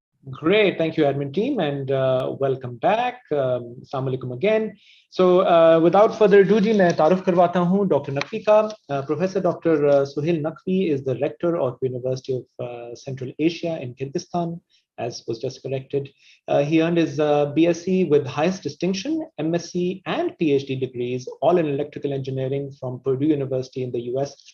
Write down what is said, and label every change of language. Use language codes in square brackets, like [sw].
[en] Great, thank you, admin team, and welcome back. [ar] Assalamu alaikum again. [en] So, without further ado, [ur] जी मैं तारुफ करवाता हूँ doctor Naqvi का. [en] Professor Dr. Suhail Nakhvi is the rector of University of Central Asia in Kyrgyzstan, as was just corrected. He earned his BSc with highest distinction, MSc and PhD degrees, all in electrical engineering from Purdue University in the US.